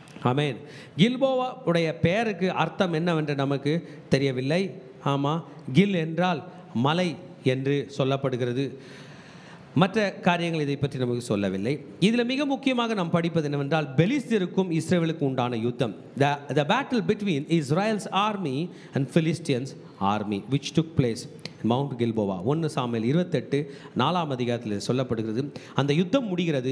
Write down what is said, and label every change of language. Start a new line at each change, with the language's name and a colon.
Tamil: ஆமேன். கில்போவா உடைய பெயருக்கு அர்த்தம் என்னவென்று நமக்கு தெரியவில்லை. ஆமாம், கில் என்றால் மலை என்று சொல்லப்படுகிறது. மற்ற காரியங்கள் இதை பற்றி நமக்கு சொல்லவில்லை. இதில் மிக முக்கியமாக நாம் படிப்பது என்னவென்றால், பெலிஸ்தருக்கும் இஸ்ரவேலுக்கும் உண்டான யுத்தம்.
English: The battle between Israel's army and Philistines army which took place in Mount Gilboa.
Tamil: 1 Samuel 28 4ஆம் அதிகாரத்தில் சொல்லப்படுகிறது. அந்த யுத்தம் முடிகிறது.